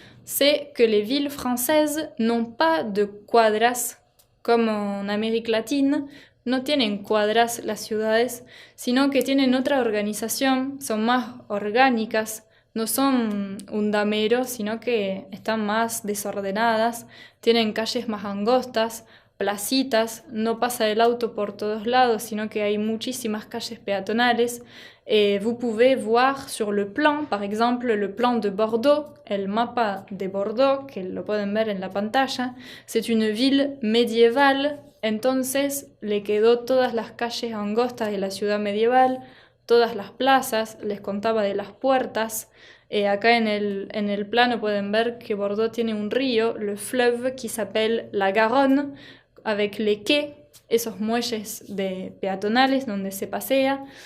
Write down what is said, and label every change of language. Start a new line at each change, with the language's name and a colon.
French: c'est que les villes françaises n'ont pas de
Spanish: cuadras
French: comme en Amérique latine,
Spanish: no tienen cuadras las ciudades, sino que tienen otra organización, son más orgánicas, no son un damero, sino que están más desordenadas, tienen calles más angostas, placitas, no pasa el auto por todos lados, sino que hay muchísimas calles peatonales.
French: Vous pouvez voir sur le plan, par exemple, le plan de Bordeaux,
Spanish: el mapa de Bordeaux, que lo pueden ver en la pantalla.
French: C'est une ville médiévale,
Spanish: entonces le quedó todas las calles angostas de la ciudad medieval, todas las plazas, les contaba de las puertas. Acá en el plano pueden ver que Bordeaux tiene un río,
French: le fleuve, qui s'appelle la Garonne, avec les quais,
Spanish: esos muelles peatonales donde se pasea.